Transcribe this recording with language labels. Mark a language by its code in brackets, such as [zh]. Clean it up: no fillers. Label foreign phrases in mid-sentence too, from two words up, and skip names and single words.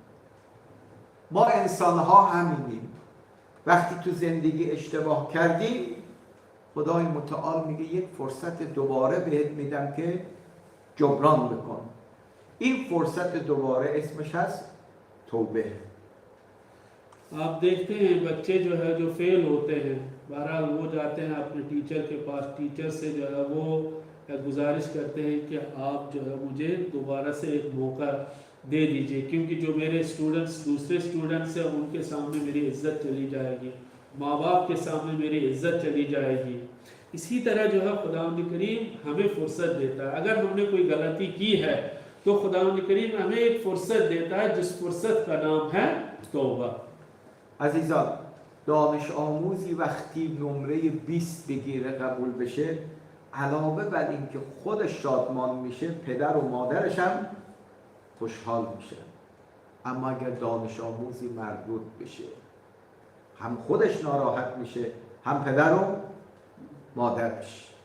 [fa] ما انسان‌ها همینیم. وقتی تو زندگی اشتباه کردیم خدای متعال میگه یک فرصت دوباره بهت میدم که جبران بکن. این فرصت دوباره اسمش هست توبه. [hi] आप देखते हैं बच्चे जो है जो फेल होते हैं, बहरहाल वो जाते हैं अपने टीचर के पास, टीचर से जो है वो गुजारिश करते हैं कि आप जो है मुझे दोबारा से एक मौका दे दीजिए क्योंकि जो मेरे स्टूडेंट्स, दूसरे स्टूडेंट्स हैं उनके सामने मेरी इज्जत चली जाएगी, माँ बाप के सामने मेरी इज्जत चली जाएगी. इसी तरह जो है खुदावंद करीम हमें फुर्सत देता है. अगर हमने कोई गलती की है तो खुदावंद करीम हमें एक फुर्सत देता है जिस फुर्सत का नाम है तौबा. [fa] عزیزان، دانش آموزی وقتی نمره 20 بگیره قبول بشه علاوه بر اینکه خودش شادمان میشه پدر و مادرش هم خوشحال میشه. اما اگر دانش آموزی مردود بشه هم خودش ناراحت میشه هم پدر و مادرش.